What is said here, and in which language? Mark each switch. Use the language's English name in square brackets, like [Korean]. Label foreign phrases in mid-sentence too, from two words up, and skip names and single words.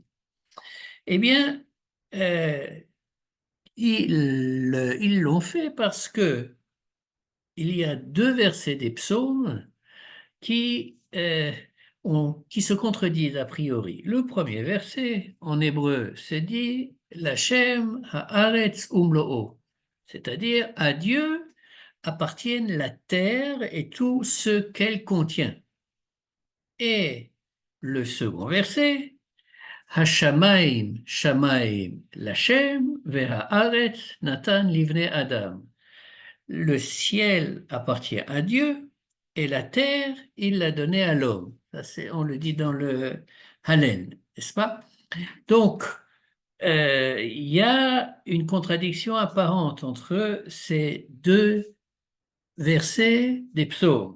[French] Eh bien, euh, ils l'ont fait parce que il y a deux versets des psaumes qui se contredisent a priori. Le premier verset, en hébreu, c'est dit [Hebrew] לה' הארץ ומלואה, [French] c'est-à-dire à Dieu appartiennent la terre et tout ce qu'elle contient. Et le second verset, [Hebrew] השמים שמים לה' והארץ נתן לבני אדם. [French] Le ciel appartient à Dieu et la terre, il l'a donnée à l'homme. Ça, on le dit dans le Hallel, n'est-ce pas? Donc, il y a une contradiction apparente entre ces deux versets des psaumes.